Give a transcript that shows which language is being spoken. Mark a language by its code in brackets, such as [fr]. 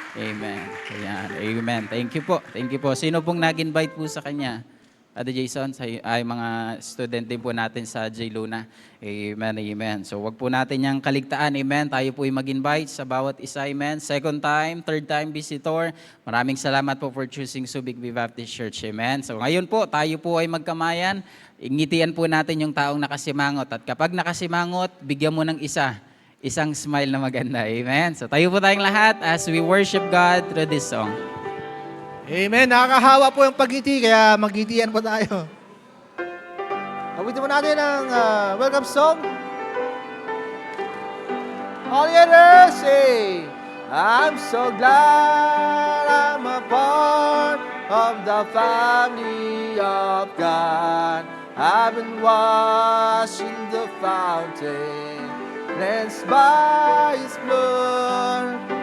[tl] Amen. Ayan. Amen. [en] Thank you [tl] po. Thank you po. Sino pong nag-invite po sa kanya? Ate Jason, ay mga student din po natin sa J. Luna. Amen, amen. So wag po natin yung kaligtaan, amen. Tayo po ay mag-invite sa bawat isa, amen. [en] Second time, third time visitor. [tl] Maraming salamat po [en] for choosing Subic Bay Baptist Church, amen. [tl] So ngayon po, tayo po ay magkamayan. Ingitian po natin yung taong nakasimangot. At kapag nakasimangot, bigyan mo ng isang smile na maganda, amen. So tayo po tayong lahat [en] as we worship God through this song. [tl] Amen. Nakakahawa po yung pagngiti, kaya magngitian po tayo. Awitin mo natin ang welcome song. [en] All together, say, I'm so glad I'm a part of the family of God. I've been washed in the fountain, cleansed by His blood.